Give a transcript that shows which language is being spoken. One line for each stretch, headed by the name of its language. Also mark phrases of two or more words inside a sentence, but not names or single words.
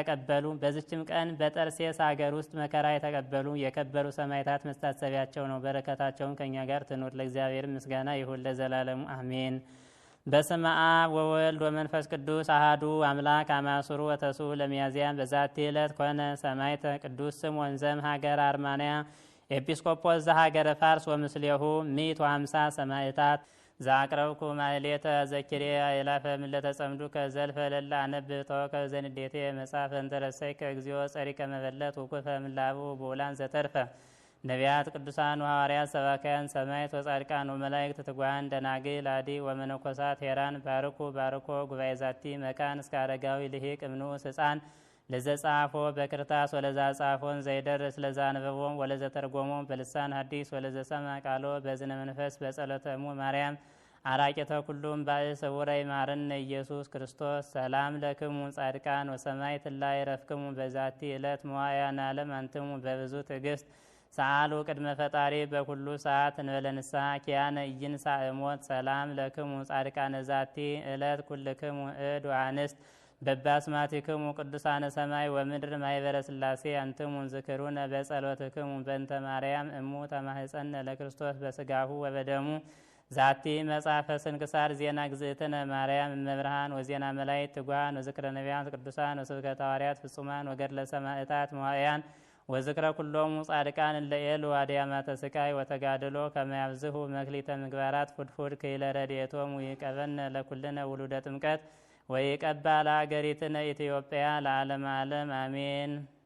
Amharic: የተቀበሉ የከበሩ ሰማዕታት መታሰቢያቸው ነው። በረከታቸውን ከእኛ ጋር ትኑር፣ ለእግዚአብሔር ምስጋና ይሁን ለዘላለሙ አሜን።
Geez: በስመ አብ ወወልድ ወመንፈስ ቅዱስ አሐዱ አምላክ አማስሩ ወተስዑ ለሚያዝያ በዛቲ ዕለት ኮነ ሰማዕተ ቅዱስ ስምዖን ዘእምሀገረ አርማንያ ኤጲስቆጶስ ዘሀገረ ፋርስ ወምስሌሁ 150 ሰማዕታት። ዘአቅረብኩ ማሕሌተ ዘኪርየ አእላፈ እምእለ ተጸምዱከ ዘልፈ ለላ አነብብ ተወከፍ ዘንዴቴ መጽሐፈ እንተረሰይከ እግዚኦ ጸሪቀ መበለት ውኩፈ እምላቡ ብኡላን ዘተርፈ ነቢያት ቅዱሳን ሐዋርያት ሰባካያን ሰማዕት ወጻድቃን ወመላእክት ትጉሃን ደናግል አዲ ወመነኮሳት ሄራን ባርኩ ባርኮ ጉባኤ ዛቲ መካን እስከ አረጋዊ ልሂቅ እምንዑስ ሕፃን ለዘጻፎ በክርታስ ወለዛ ጻፎን ዘይደርስ ለዛ አንበቦም ወለዘ ተርጎሞም በልሳን ሐዲስ ወለዘ ሰማ ቃሎ በዝነ መንፈስ በጸሎተሙ ማርያም አራቂተ ኩሉም ባእስ ውረይ ማረነ ኢየሱስ ክርስቶስ። ሰላም ለክሙ ጻድቃን ወሰማዕት ላይ ረፍክሙ በዛቲ ዕለት መዋዕያነ ዓለም አንትሙ በብዙ ትዕግስት ሰአሉ ቅድመ ፈጣሪ በኩሉ ሰዓት እንበለ ንስሐ ኪያነ ኢይንሣእ እሞት። ሰላም ለክሙ ጻድቃነ ዛቲ ዕለት ኩልክሙ እድ ወአንስት በባስማቲክሙ ቅዱሳነ ሰማይ ወምድር ማኅበረ ሥላሴ አንትሙ ዝክሩነ በጸሎትክሙ በእንተ ማርያም እሙ ተማህፀነ ለክርስቶስ በስጋሁ ወበደሙ። ዛቲ መጽሐፈ ስንክሳር ዜና ግዝእትነ ማርያም እመብርሃን ወዜና መላእክት ትጉሃን ወዝክረ ነቢያት ቅዱሳን ወስብከተ ሐዋርያት ፍጹማን ወገድለ ሰማዕታት መዋዕያን ወዝክረ ኩሎሙ ጻድቃን እለ ኤሉ አድያማተ ስቃይ ወተጋድሎ ከመ ያብዝሑ መክሊተ ምግባራት ፉድፉድ ክኢለ ረድኤቶሙ ይቀበነ ለኩልነ ውሉደ ጥምቀት ወይቀባ ለሀገሪትነ ኢትዮጵያ ለዓለመ ዓለም አሜን።